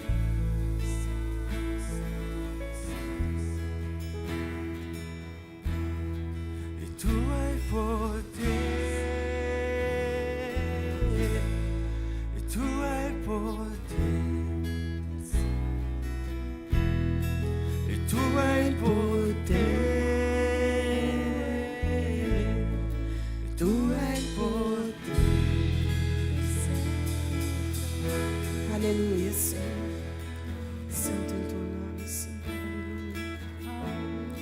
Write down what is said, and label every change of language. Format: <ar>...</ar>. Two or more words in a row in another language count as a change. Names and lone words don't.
<it>E tu hai il potere, e tu hai il potere, e tu hai il potere, e tu hai il potere. Alleluia,</it> <pt>Senhor. Santo é o teu nome, Senhor. Aleluia.</pt>